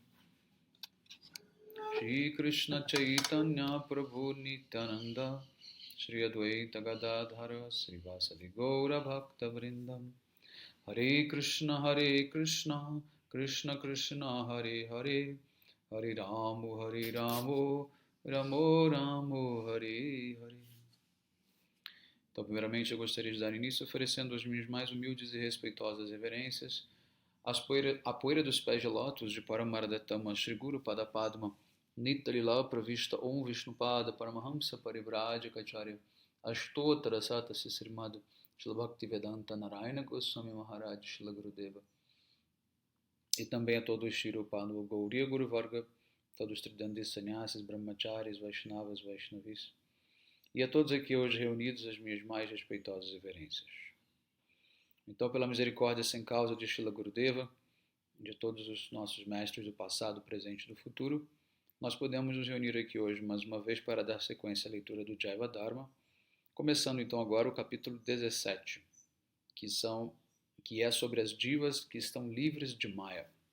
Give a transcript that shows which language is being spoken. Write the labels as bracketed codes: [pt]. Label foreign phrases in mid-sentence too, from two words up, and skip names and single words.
[sa] Shri Krishna Chaitanya Prabhu Nityananda Shri Advaita Gadadhara Sri Vasadi Gaura Bhakta Vrindam Hare Krishna Krishna Krishna Hare Hare Hare Ramu Ramo Ramo Hare Hare. [pt] Então, primeiramente, eu gostaria de dar início oferecendo as minhas mais humildes e respeitosas reverências à poeira dos pés de lótus de Paramaradatama Shri Guru Padapadma Nitalila Pravishta Om Vishnupada Paramahamsa Parivrajacharya Ashtotara Sata Srimad Shila Bhaktivedanta Narayana Goswami Maharaj Shila Gurudeva. E também a todos os Shirupada Gauriya Guru Varga, todos os Tridandis Sannyasis, Brahmacharis, Vaishnavas, Vaishnavis. E a todos aqui hoje reunidos as minhas mais respeitosas reverências. Então, pela misericórdia sem causa de Shila Gurudeva, de todos os nossos mestres do passado, presente e do futuro, nós podemos nos reunir aqui hoje mais uma vez para dar sequência à leitura do Jaiva Dharma, começando então agora o capítulo 17, que é sobre as divas que estão livres de Maya.